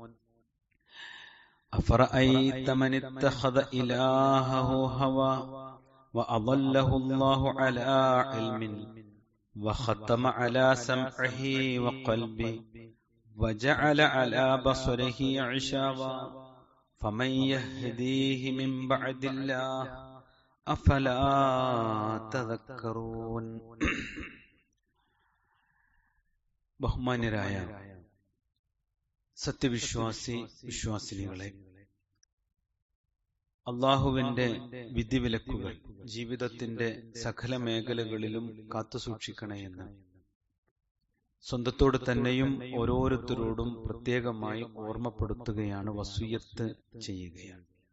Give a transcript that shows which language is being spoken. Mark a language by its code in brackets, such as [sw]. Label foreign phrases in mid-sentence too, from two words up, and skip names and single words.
[ar] أفرأيت من اتخذ إلهه هوى وأضله الله على علم وختم على سمعه وقلبه وجعل على بصره عشاوة فمن يهديه من بعد الله أفلا [ml] تذكرون ബഹുമാന്യരായ സത്യവിശ്വാസി വിശ്വാസിനികളെ, അള്ളാഹുവിന്റെ വിധിവിലക്കുകൾ ജീവിതത്തിന്റെ സകല മേഖലകളിലും കാത്തുസൂക്ഷിക്കണമെന്ന് സ്വന്തത്തോട് തന്നെയും ഓരോരുത്തരോടും പ്രത്യേകമായി ഓർമ്മപ്പെടുത്തുകയാണ്, വസിയ്യത്ത് ചെയ്യുകയാണ്.